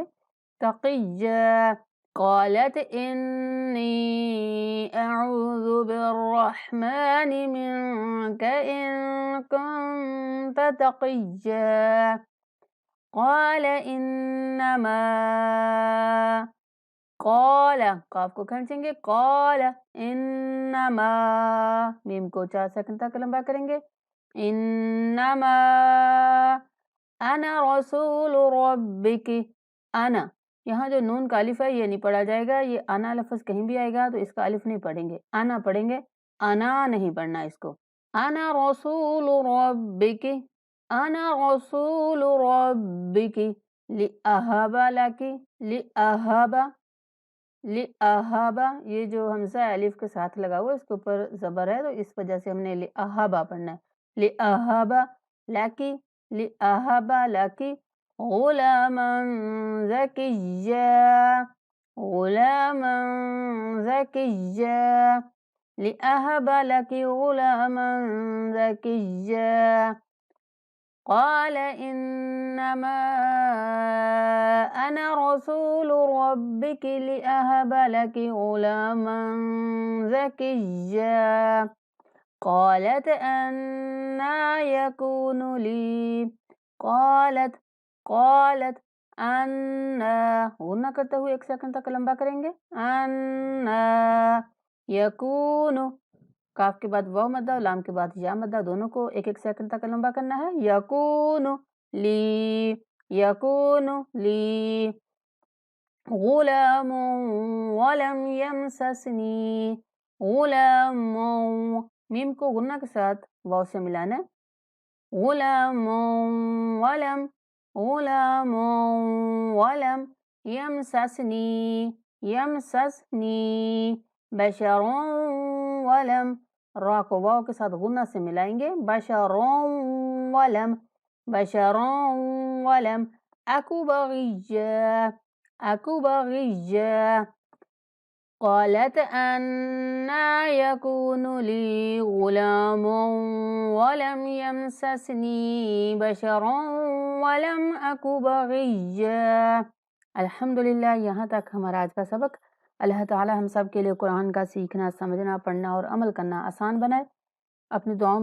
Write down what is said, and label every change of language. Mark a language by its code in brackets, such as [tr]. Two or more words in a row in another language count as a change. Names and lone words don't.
[ar] تقيا قالت إني أعوذ بالرحمن منك إن كنت تقيا. قال إنما [ur] क़ाल کاف کو کھینچیں گے. [ar] قال إنما [ur] میم کو 4 سیکنڈ تک لمبا کریں گے. [ar] إنما أنا رسول ربك. [ur] انا یہاں جو نون کا الف ہے یہ نہیں پڑھا جائے گا. یہ انا لفظ کہیں بھی آئے گا تو اس کا الف نہیں پڑھیں گے، انا پڑھیں گے، انا نہیں پڑھنا اس کو. [ar] أنا رسول ربك أنا رسول ربك لأهب لك لأهب لأهب. [ur] یہ جو ہمزہ الف کے ساتھ لگا ہوا ہے اس کے اوپر زبر ہے تو اس وجہ سے ہم نے لأهب پڑھنا ہے. [ar] لأهب لك لأهب لك غلاما زكيا غلاما زكيا لأهب لك غلاما زكيا. قال إنما أنا رسول ربك لأهب لك غلاما زكيا. قالت أنى يكون لي قالت قالت أنى [ur] غنہ کرتے ہوئے 1 سیکنڈ تک لمبا کریں گے. [ar] أنى يكون [ur] کاف کے بعد واو مدہ اور لام کے بعد یا مدہ، دونوں کو 1 سیکنڈ تک لمبا کرنا ہے. [ar] یکون لی، یکون لی غلام ولم یمسسنی، غلام، [ur] میم کو غنہ کے ساتھ واو سے ملانا ہے. [ar] غلام ولم، غلام ولم یمسسنی، یمسسنی بشر ولم، [ur] را کو واو کے ساتھ غنہ سے ملائیں گے. [ar] بشر ولم، بشر ولم اکو بغیہ، اکو بغیہ. قالت أنا يكون لي غلام ولم يمسسني بشر ولم أك بغيا. [ur] الحمدللہ یہاں تک ہمارا آج کا سبق. اللہ تعالی ہم سب کے لیے قرآن کا سیکھنا، سمجھنا، پڑھنا اور عمل کرنا آسان بنائے. اپنی دعاؤں میں